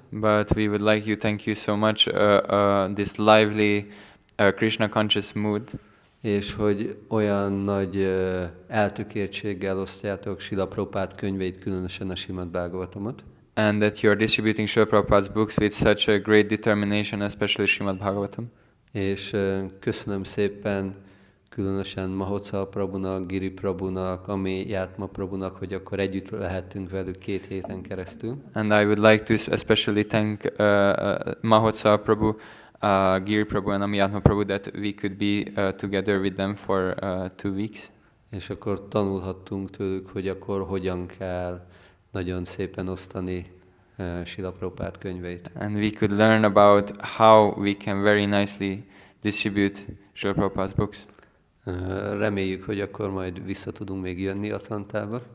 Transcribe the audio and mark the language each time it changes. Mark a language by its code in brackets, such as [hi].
[en] But we would like you, thank you so much, this lively Krishna conscious mood. [hu] és hogy olyan nagy eltökéltséggel osztjátok Srila Prabhupád könyveit, különösen a Simad Bhagavatamot. [en] And that you are distributing Srila Prabhupada's books with such a great determination, especially Srimad Bhagavatam. [hu] És köszönöm szépen különösen Mahotsa Prabhunak, Giri Prabhunak, Ami Játma Prabhunak, hogy akkor együtt lehettünk velük 2 héten keresztül. [en] And I would like to especially thank Mahotsa Prabhu, Giri Prabhu and Amiyatma Prabhu that we could be together with them for 2 weeks. [hu] És akkor tanulhattunk tőlük, hogy akkor hogyan kell nagyon szépen osztani Srila Prabhupád könyveit. [en] And we could learn about how we can very nicely distribute Srila Prabhupada's books. [hu] Reméljük, hogy akkor majd vissza tudunk még jönni Atlantába,